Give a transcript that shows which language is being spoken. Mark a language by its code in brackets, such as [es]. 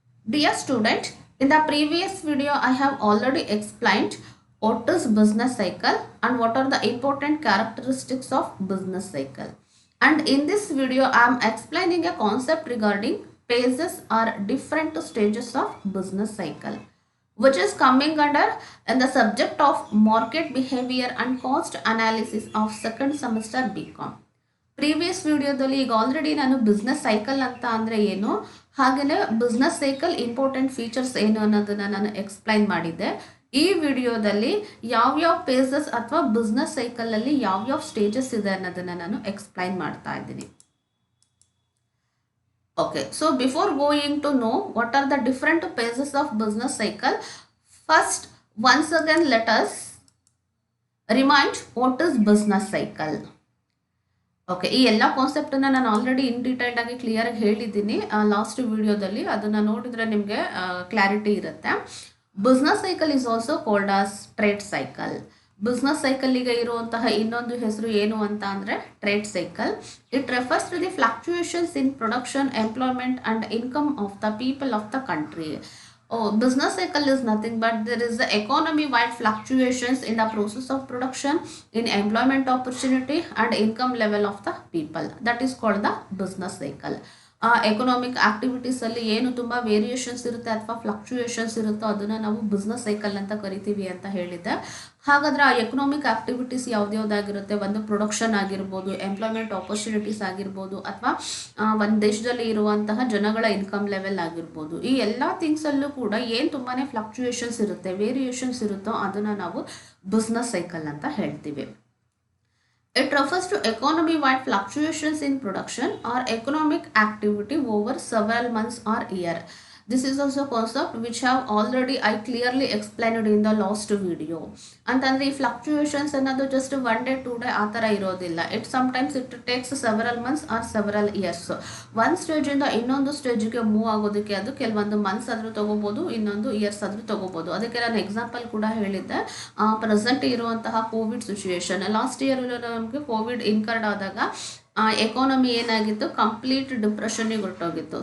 [en] Dear student, in the previous video I have already explained what is business cycle and what are the important characteristics of business cycle. And in this video I am explaining a concept regarding phases or different stages of business cycle, which is coming under in the subject of market behavior and cost analysis of second semester BCom. [kn] Previous ವಿಡಿಯೋದಲ್ಲಿ ಈಗ already ನಾನು business cycle ಅಂತ ಅಂದರೆ ಏನು, ಹಾಗೆಯೇ business cycle important features ಏನು ಅನ್ನೋದನ್ನು ನಾನು ಎಕ್ಸ್ಪ್ಲೈನ್ ಮಾಡಿದ್ದೆ. ಈ ವಿಡಿಯೋದಲ್ಲಿ ಯಾವ್ಯಾವ ಫೇಸಸ್ ಅಥವಾ ಬಿಸ್ನೆಸ್ ಸೈಕಲಲ್ಲಿ ಯಾವ್ಯಾವ ಸ್ಟೇಜಸ್ ಇದೆ ಅನ್ನೋದನ್ನು ನಾನು ಎಕ್ಸ್ಪ್ಲೈನ್ ಮಾಡ್ತಾ ಇದ್ದೀನಿ. [en] Okay, so before going to know what are the different phases of business cycle, first once again let us remind what is business cycle. [kn] Okay, ಈ ಎಲ್ಲ ಕಾನ್ಸೆಪ್ಟನ್ನು ನಾನು ಆಲ್ರೆಡಿ [en] in detailed [kn] ಆಗಿ ಕ್ಲಿಯರ್ ಆಗಿ ಹೇಳಿದ್ದೀನಿ ಲಾಸ್ಟ್ ವಿಡಿಯೋದಲ್ಲಿ. ಅದನ್ನು ನೋಡಿದರೆ ನಿಮಗೆ ಕ್ಲಾರಿಟಿ ಇರುತ್ತೆ. [en] Business cycle is also called as trade cycle. [kn] Business ಸೈಕಲ್ಲಿಗೆ ಇರುವಂತಹ ಇನ್ನೊಂದು ಹೆಸರು ಏನು ಅಂತ ಅಂದರೆ trade cycle. [en] It refers to the fluctuations in production, employment and income of the people of the country. Business cycle is nothing but there is the economy-wide fluctuations in the process of production, in employment opportunity and income level of the people. That is called the business cycle. [kn] Economic ಆಕ್ಟಿವಿಟೀಸಲ್ಲಿ ಏನು ತುಂಬ variations ಇರುತ್ತೆ ಅಥವಾ fluctuations ಇರುತ್ತೋ ಅದನ್ನು ನಾವು business cycle ಅಂತ ಕರಿತೀವಿ ಅಂತ ಹೇಳಿದ್ದೆ. ಹಾಗಾದರೆ ಆ ಎಕನಾಮಿಕ್ ಆಕ್ಟಿವಿಟೀಸ್ ಯಾವ್ದ್ಯಾವ್ದಾಗಿರುತ್ತೆ, ಒಂದು ಪ್ರೊಡಕ್ಷನ್ ಆಗಿರ್ಬೋದು, ಎಂಪ್ಲಾಯ್ಮೆಂಟ್ ಆಪರ್ಚುನಿಟೀಸ್ ಆಗಿರ್ಬೋದು, ಅಥವಾ ಒಂದು ದೇಶದಲ್ಲಿ ಇರುವಂತಹ ಜನಗಳ ಇನ್ಕಮ್ ಲೆವೆಲ್ ಆಗಿರ್ಬೋದು. ಈ ಎಲ್ಲ ಥಿಂಗ್ಸಲ್ಲೂ ಕೂಡ ಏನು ತುಂಬಾ ಫ್ಲಕ್ಚುಯೇಷನ್ಸ್ ಇರುತ್ತೆ, ವೇರಿಯೇಷನ್ಸ್ ಇರುತ್ತೋ ಅದನ್ನು ನಾವು ಬಿಸ್ನೆಸ್ ಸೈಕಲ್ ಅಂತ ಹೇಳ್ತೀವಿ. [en] It refers to economy-wide fluctuations in production or economic activity over several months or year. This is also a concept which have already I clearly explained in the last video. [kn] ಅಂತಂದರೆ ಈ fluctuations ಅನ್ನೋದು just 1 day 2 day ಆ ಥರ ಇರೋದಿಲ್ಲ. [en] It sometimes it takes several months or several years. [kn] ಒಂದು ಸ್ಟೇಜಿಂದ ಇನ್ನೊಂದು ಸ್ಟೇಜಿಗೆ move ಆಗೋದಕ್ಕೆ ಅದು ಕೆಲವೊಂದು ಮಂತ್ಸ್ ಆದರೂ ತೊಗೋಬೋದು, ಇನ್ನೊಂದು ಇಯರ್ಸ್ ಆದರೂ ತೊಗೋಬೋದು. ಅದಕ್ಕೆ ನಾನು ಎಕ್ಸಾಂಪಲ್ ಕೂಡ ಹೇಳಿದ್ದೆ. ಪ್ರೆಸೆಂಟ್ ಇರುವಂತಹ ಕೋವಿಡ್ ಸಿಚುಯೇಷನ್, ಲಾಸ್ಟ್ ಇಯರ್ ನಮಗೆ ಕೋವಿಡ್ ಇನ್ಕರ್ಡ್ ಆದಾಗ ಎಕಾನಮಿ ಏನಾಗಿತ್ತು, ಕಂಪ್ಲೀಟ್ ಡಿಪ್ರೆಷನ್ಗೆ ಹೊರಟೋಗಿತ್ತು.